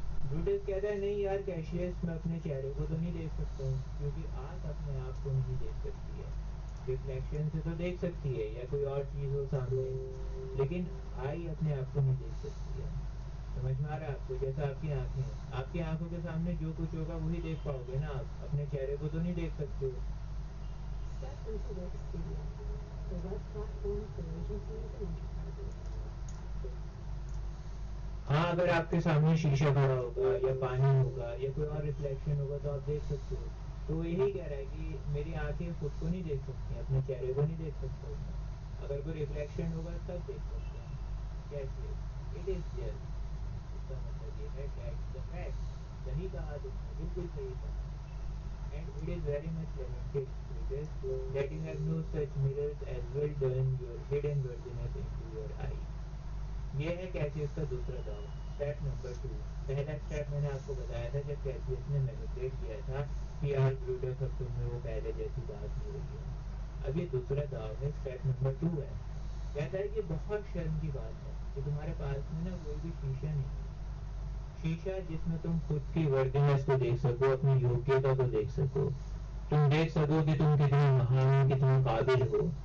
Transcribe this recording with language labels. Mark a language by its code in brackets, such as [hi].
[hi] Brutus कहता है, नहीं यार कैशियस, मैं अपने चेहरे को तो नहीं देख सकता हूँ, क्योंकि आंख अपने आप को नहीं देख सकती है। रिफ्लेक्शन से तो देख सकती है या कोई और चीज हो सामने, लेकिन आई अपने आप को नहीं देख सकती है। समझ में आ रहा है आपको? जैसा आपकी आंखें हैं, आपकी आंखों के सामने जो कुछ होगा वही देख पाओगे ना, आप अपने चेहरे को तो नहीं देख सकते हो। [en] Step into Work Studio, the web platform for agencies and enterprises. [hi] अगर आपके सामने शीशा खड़ा होगा या पानी होगा या कोई और रिफ्लेक्शन होगा तो आप देख सकते हो। तो वो यही कह रहा है कि मेरी आंखें खुद को नहीं देख सकती, अपने चेहरे को नहीं देख सकते, अगर कोई रिफ्लेक्शन होगा तब देख सकते हैं। कैसे? [en] it is just, [hi] इसका मतलब ये है [en] That's the fact. [hi] सही कहा तुमने, बिल्कुल सही कहा। [en] And it is very much lamented that you have no such mirrors as well done your hidden worthiness into your eye. [hi] ये है कैसियस का दूसरा दाव। Step number 2। पहला स्टेप मैंने आपको बताया था जब कैसियस ने मैनिपुलेट किया था कि यार ब्रूटस अब तुम्हें वो पहले जैसी बात नहीं रही है। अब ये दूसरा दाव है, स्टेप नंबर 2 है। कहता है कि बहुत शर्म की बात है कि तुम्हारे पास में ना कोई भी शीशा नहीं है, शीशा जिसमें तुम खुद की वर्दीनेस को देख सको, अपनी योग्यता को देख सको, तुम देख सको कि तुम कितने महान हो, कितने काबिल हो।